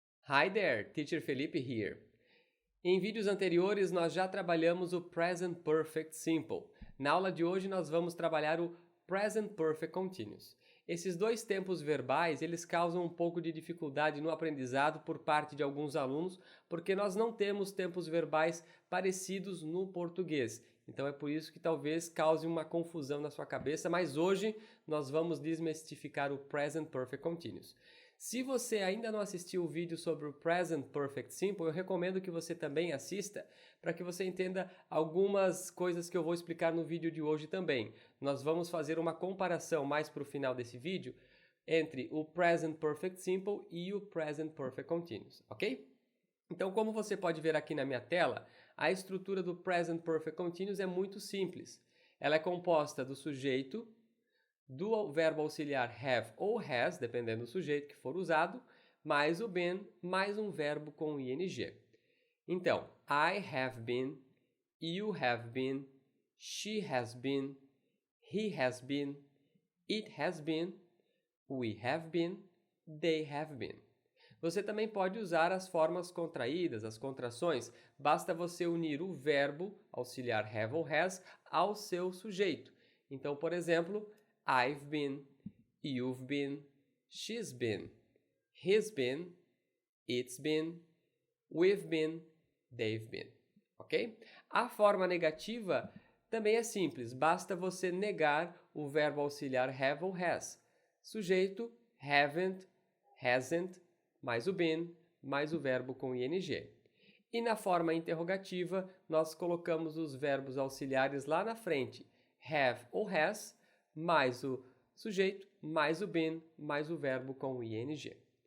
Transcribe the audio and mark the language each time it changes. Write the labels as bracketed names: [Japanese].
[English] Hi there, Teacher Felipe here. [Portuguese] Em vídeos anteriores nós já trabalhamos o Present Perfect Simple. Na aula de hoje nós vamos trabalhar o Present Perfect Continuous. Esses dois tempos verbais, eles causam um pouco de dificuldade no aprendizado por parte de alguns alunos, porque nós não temos tempos verbais parecidos no português. Então é por isso que talvez cause uma confusão na sua cabeça, mas hoje nós vamos desmistificar o Present Perfect Continuous. Se você ainda não assistiu o vídeo sobre o Present Perfect Simple, eu recomendo que você também assista para que você entenda algumas coisas que eu vou explicar no vídeo de hoje também. Nós vamos fazer uma comparação mais para o final desse vídeo entre o Present Perfect Simple e o Present Perfect Continuous, ok? Então, como você pode ver aqui na minha tela, a estrutura do Present Perfect Continuous é muito simples. Ela é composta do sujeito, do verbo auxiliar have ou has, dependendo do sujeito que for usado, mais o been, mais um verbo com ing. [English] Então, I have been, you have been, she has been, he has been, it has been, we have been, they have been. [Portuguese] Você também pode usar as formas contraídas, as contrações. Basta você unir o verbo auxiliar have ou has ao seu sujeito. Então, por exemplo, [English] I've been, you've been, she's been, he's been, it's been, we've been, they've been, ok? [Portuguese] A forma negativa também é simples, basta você negar o verbo auxiliar have ou has. Sujeito, haven't, hasn't, mais o been, mais o verbo com ing. E na forma interrogativa, nós colocamos os verbos auxiliares lá na frente, have ou has, mais o sujeito, mais o been, mais o verbo com ing.